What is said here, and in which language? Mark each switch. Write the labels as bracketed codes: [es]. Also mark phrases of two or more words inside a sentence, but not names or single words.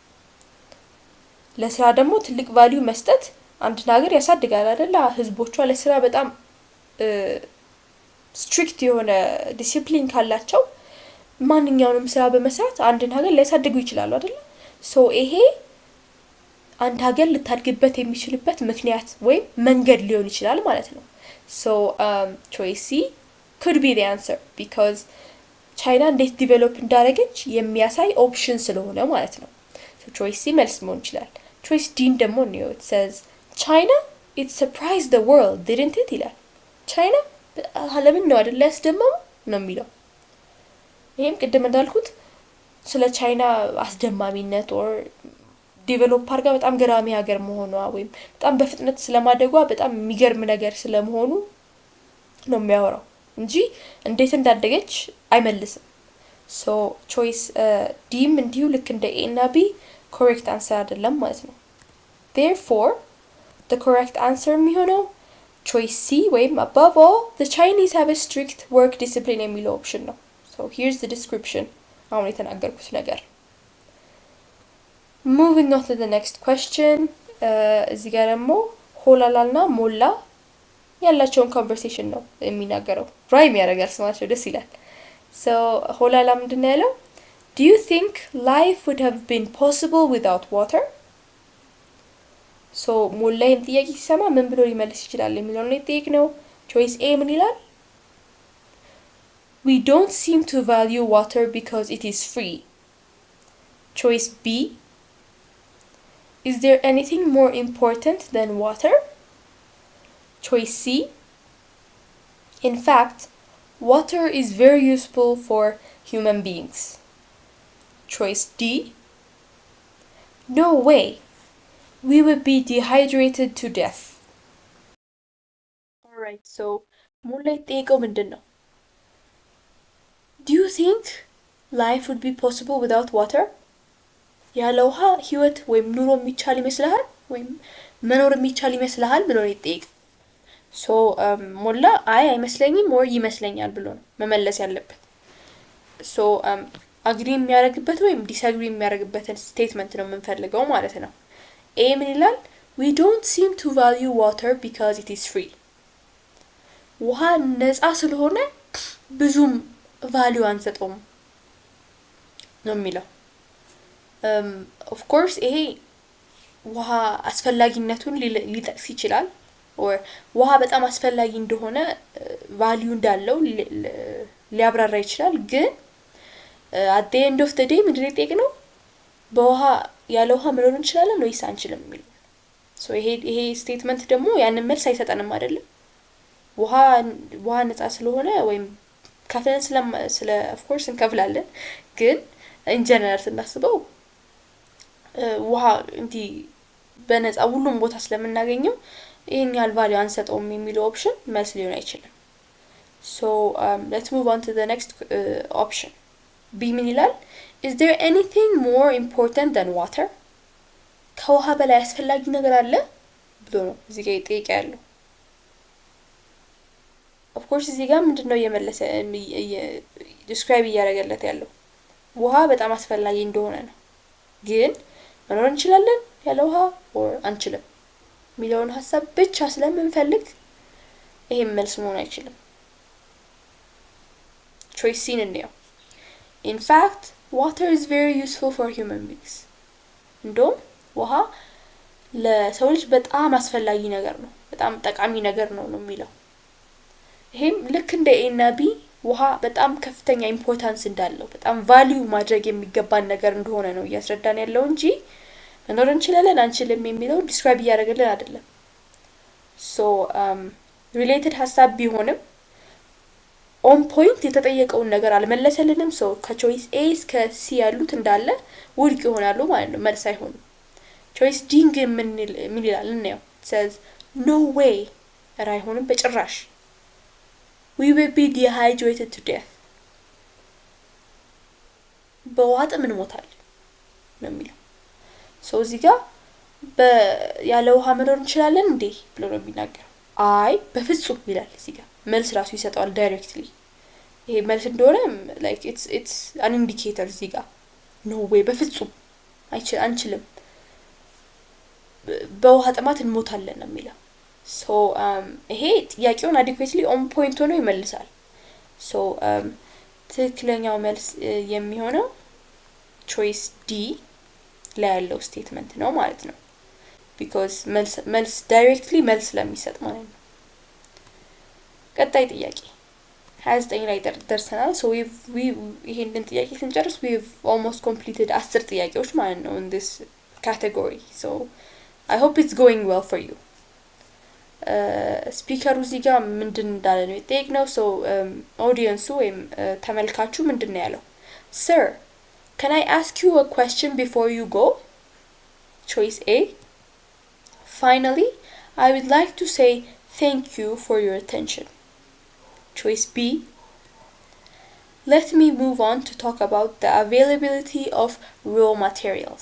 [am] ለስራ ደግሞ ትልቅ ቫልዩ መስጠት አንድ ሀገር ያሳድጋል አይደል ህዝቦቿ ለስራ በጣም ስትሪክት የሆነ ዲሲፕሊን ካላቸው ማንኛውንም ስራ በመስራት አንድን ሀገር ሊያሳድጉ ይችላሉ አይደል ሶ ይሄ አንድ ሀገር ልታድግበት የሚችልበት ምክንያት ወይም መንገድ ሊሆን ይችላል ማለት ነው [en] so choice C could be the answer because [am] China እንዴት ዲቨሎፕ እንዳደረገች የሚያሳይ ኦፕሽን ስለሆነ ማለት ነው [en] so choice C [am] መልስ መሆን ይችላል [en] choice D [am] ደግሞ ነው [en] it says China it surprised the world didn't it [am] ይላል China ዓለምን ነው አይደል ያስደመመው ነው የሚለው ይሄም ቅድም እንዳልኩት ስለ ቻይና አስደማሚነት or ዲቨሎፕ አርጋ በጣም ገራሚ ሀገር መሆኗ ወይም በጣም በፍጥነት ስለማደጓ በጣም የሚገርም ነገር ስለመሆኑ ነው የሚያወራው እንጂ እንዴት እንዳደገች አይመልስም [en] so choice D [am] እንዲሁ ልክ እንደ A እና B [en] correct answer [am] አይደለም ማለት ነው [en] therefore the correct answer [am] የሚሆነው [en] choice C [am] ወይም [en] above all the Chinese have a strict work discipline [am] የሚለው option ነው [en] so here's the description [am] አሁን የተናገርኩት ነገር [en] moving on to the next question [am] እዚህ ጋር ደግሞ ሆላላና ሞላ ያላቸውን conversation ነው የሚናገረው ራይም ያደርጋል ስማቸው ደስ ይላል so ሆላላ ምንድነው ያለው [en] do you think life would have been possible without water [am] so ሞላን ጥያቄ ሲሰማ ምን ብሎ ሊመልስ ይችላል የሚለው ነው የጠየቅነው [en] choice A [am] ምን ይላል [en] we don't seem to value water because it is free choice B is there anything more important than water choice C in fact water is very useful for human beings choice D no way we would be dehydrated to death alright so [am] ሞላ ጠየቀው ምንድነው [en] do you think life would be possible without water [am] ያለ ውሃ ህይወት ወይም ኑሮ የሚቻል ይመስልሃል ወይም መኖር የሚቻል ይመስልሃል ብሎ ይጠይቅ so ሞላ አይመስለኝም or ይመስለኛል ብሎ ነው መመለስ ያለበት [en] so agree [am] የሚያደርግበት ወይም disagree የሚያደርግበትን ስቴትመንት ነው የምንፈልገው ማለት ነው A ምን ይላል [en] we don't seem to value water because it is free [am] ውሃ ነፃ ስለሆነ ብዙም ቫልዩ አንሰጠውም ነው የሚለው [en] of course [am] ይሄ ውሃ አስፈላጊነቱን ሊጠቅስ ይችላል or ውሃ በጣም አስፈላጊ እንደሆነ ቫልዩ እንዳለው ሊያብራራ ይችላል ግን [en] at the end of the day [am] ምንድነው የጠየቅነው በውሃ ያለ ውሃ መኖር እንችላለን ወይስ አንችልም የሚል so ይሄ ስቴትመንት ደግሞ ያንን መልስ አይሰጠንም አይደለም ውሃ ነፃ ስለሆነ ወይም ከፍለን ስለ [en] of course [am] እንከፍላለን ግን [en] in general [am] ስናስበው ውሃ እንዲ በነፃ ሁሉም ቦታ ስለምናገኘው ይሄን ያህል ቫልዩ አንሰጠውም የሚለው ኦፕሽን መልስ ሊሆን አይችልም። [en] So let's move on to the next option. [am] B ምን ይላል? [en] Is there anything more important than water? [am] ከውሃ በላይ አስፈላጊ ነገር አለ ብሎ ነው እዚህ ጋር ይጠይቅ ያለው። [en] Of course [am] እዚህ ጋር ምንድነው እየመለሰ ዲስክራይብ እያደረገለት ያለው ውሃ በጣም አስፈላጊ እንደሆነ ነው። ግን መኖር እንችላለን ያለ ውሃ or አንችልም የሚለውን ሐሳብ ብቻ ስለምንፈልግ ይሄን መልስ መሆን አይችልም። [en] choice C [am] ነው. [en] In fact, water is very useful for human beings. [am] እንደውም ውሃ ለሰው ልጅ በጣም አስፈላጊ ነገር ነው፣ በጣም ጠቃሚ ነገር ነው የሚለው። ይሄም ልክ እንደ A እና B ውሃ በጣም ከፍተኛ ኢምፖርታንስ እንዳለው በጣም ቫልዩ ማድረግ የሚገባን ነገር እንደሆነ ነው እያስረዳን ያለው እንጂ መኖር እንችላለን አንችልም የሚለው ዲስክራይብ እያደረገልን አይደለም። [en] so related [am] ሐሳብ ቢሆንም [en] on point [am] የተጠየቀውን ነገር አልመለሰልንም። so ከቾይስ A እስከ C ያሉት እንዳለ ውድቅ ይሆናሉ ማለት ነው፣ መልስ አይሆንም። [en] choice D [am] ግን ምን ይላል እንየው። [en] it says no way [am] አይሆንም በጭራሽ [en] we will be dehydrated to death [am] በዋጥ ምን ሞታል ነው የሚለው። so እዚህ ጋር ያለ ውሃ መኖር እንችላለን እንዴ ብሎ ነው የሚናገረው። አይ በፍጹም ይላል እዚህ ጋር መልስ ራሱ ይሰጣል ዳይሬክትሊ። ይሄ መልስ እንደሆነ [en] like it's an indicator [am] እዚህ ጋር [en] no way [am] በፍጹም አንችልም በውሃ ጥማት እንሞታለን ነው የሚለው። so ይሄ ጥያቄውን [en] adequately on point [am] ሆኖ ይመልሳል። so ትክክለኛው መልስ የሚሆነው [en] choice D [am] ላይ ያለው ስቴትመንት ነው ማለት ነው። because መልስ directly መልስ ለሚሰጥ ማለት ነው። ቀጣይ ጥያቄ 29 ላይ ደርሰናል። so ይሄንን ጥያቄ ስንጨርስ [en] we've almost completed 10 [am] ጥያቄዎች ማለት ነው [en] in this category. so I hope it's going well for you. [am] ስፒከሩ እዚህ ጋር ምንድን እንዳለ ነው የጠየቅነው። [en] so audience [am] ወይም ተመልካቹ ምንድን ነው ያለው? [en] Sir, can I ask you a question before you go? choice A. Finally, I would like to say thank you for your attention. choice B. Let me move on to talk about the availability of raw materials.